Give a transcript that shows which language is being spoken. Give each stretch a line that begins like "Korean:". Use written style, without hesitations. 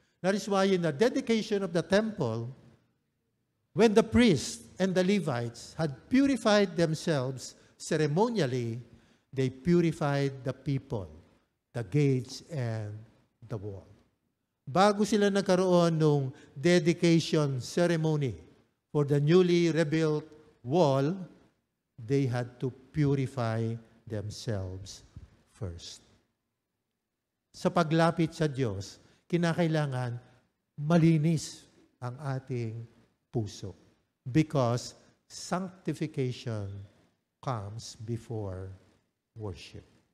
English: That is why in the dedication of the temple, when the priests and the Levites had purified themselves ceremonially, they purified the people, the gates, and the wall.
Filipino: Bago sila nagkaroon ng
English: dedication ceremony for the newly rebuilt wall, they had to purify themselves first.
Filipino: Sa paglapit sa Diyos, kinakailangan malinis ang ating puso.
English: Because sanctification comes before worship.